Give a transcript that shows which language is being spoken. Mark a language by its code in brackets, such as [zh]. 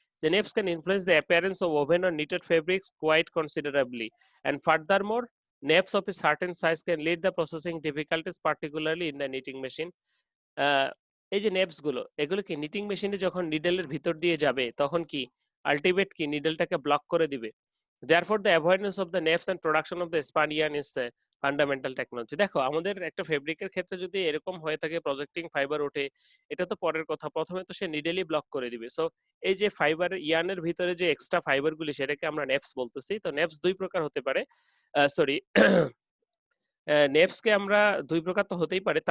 [en] যে neps can influence the appearance of woven or knitted fabrics quite considerably, and furthermore neps of a certain size can lead the processing difficulties particularly in the knitting machine. [bn] এই যে নেপস গুলো, এগুলো কি knitting মেশিনে যখন নিডলের ভিতর দিয়ে যাবে তখন কি আলটিমেট কি নিডলটাকে ব্লক করে দিবে। [en] Therefore, the avoidance of the naps and production of the spun yarn is a fundamental technology. [bn] দেখো আমাদের একটা ফেব্রিকের ক্ষেত্রে যদি এরকম হয়ে থাকে, প্রজেক্টিং ফাইবার ওঠে, এটা তো পরের কথা, প্রথমে তো সে নিডেলি ব্লক করে দিবে। সো এই যে ফাইবার ইয়ার্নের ভিতরে যে এক্সট্রা ফাইবার গুলি, সেটাকে আমরা নেপস বলতেছি। তো নেপস দুই প্রকার হতে পারে, সরি নেপসকে আমরা দুই প্রকার তো হতেই পারে।